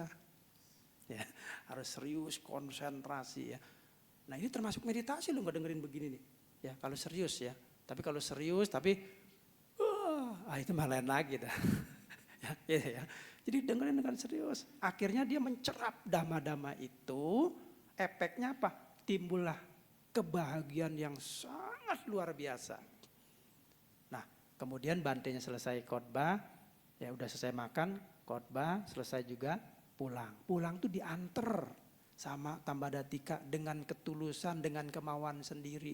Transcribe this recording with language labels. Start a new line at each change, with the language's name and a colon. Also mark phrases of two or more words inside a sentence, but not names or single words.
Indonesian: Ya, harus serius, konsentrasi ya. Nah ini termasuk meditasi lo nggak dengerin begini nih. Ya kalau serius ya. Tapi kalau serius tapi itu malah lain lagi dah. ya. Jadi dengerin dengan serius. Akhirnya dia mencerap dhamma-dhamma itu. Efeknya apa? Timbullah kebahagiaan yang sangat luar biasa. Nah kemudian Bantenya selesai khotbah. Ya udah selesai makan, khotbah, selesai juga pulang. Pulang tuh diantar sama Tambadatika dengan ketulusan, dengan kemauan sendiri.